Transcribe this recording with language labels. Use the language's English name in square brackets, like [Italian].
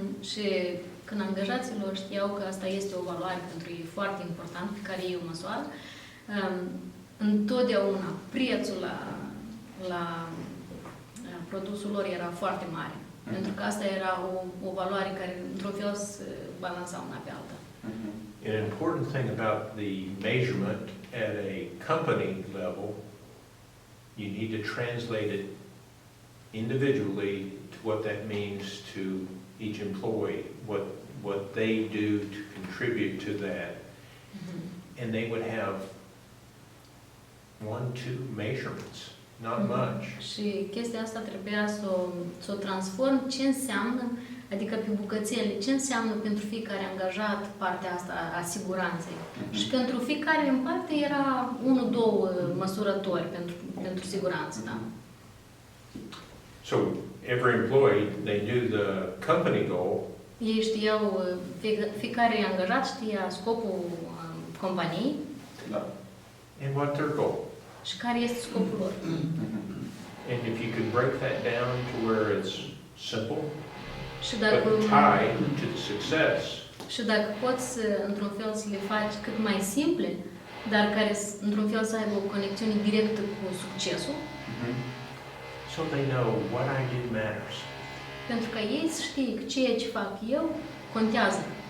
[Romanian] Și când angajaților știau că asta este o valoare pentru ei foarte important, pe care ei o măsoară, întotdeauna prețul la produsul lor era foarte mare. Pentru că asta era o valoare care, într-un fel, se balansa una pe alta. [English] An important thing about the measurement at a company level, you need to translate it individually to what that means to each employee, what they do to contribute to that. And they would have 1-2 measurements, not much. [Romanian] Și chestia asta trebuia să o transform ce înseamnă, adică pe bucățele, ce înseamnă pentru fiecare angajat partea asta a siguranței. Și pentru fiecare în parte era 1-2 măsurători pentru siguranță, da? [English] So every employee, they knew the company goal. [Romanian] Ei știau, fiecare angajat știa scopul companiei. Da. [English] And what their goal. [Romanian] Și care este scopul lor. [English] And if you could break that down to where it's simple, [Romanian] și dacă, [English] but tied to the success. [Romanian] Și dacă poți, într-un fel, să le faci cât mai simple, dar care, într-un fel, să aibă o conexiune directă cu succesul. [English] So they know what I do matters. [Romanian] Pentru că ei să știe că ceea ce fac eu contează.